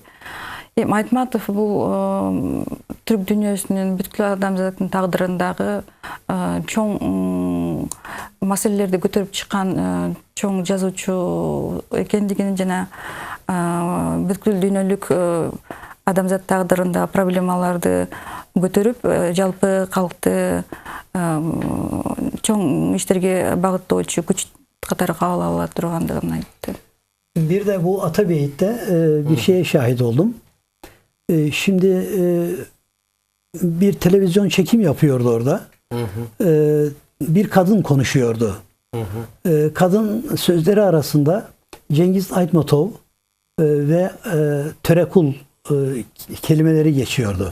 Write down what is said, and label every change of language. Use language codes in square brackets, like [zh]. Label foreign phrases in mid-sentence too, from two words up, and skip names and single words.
[ky] Айтматов бул түрк дүйнөсүнүн бүткүл адамзаттын тагдырындагы чоң маселелерди көтөрүп чыккан чоң жазуучу экендигин жана бүткүл дүйнөлүк адамзат тагдырында проблемаларды көтөрүп жалпы калкты чоң иштерге багыттоочу күч катары кабыл ала тургандыгын айтты. [tr] Bir de bu Atabeyit'te bir şeye şahit oldum. Şimdi bir televizyon çekim yapıyordu orada. Bir kadın konuşuyordu. Kadın sözleri arasında Cengiz Aytmatov ve Törekul kelimeleri geçiyordu.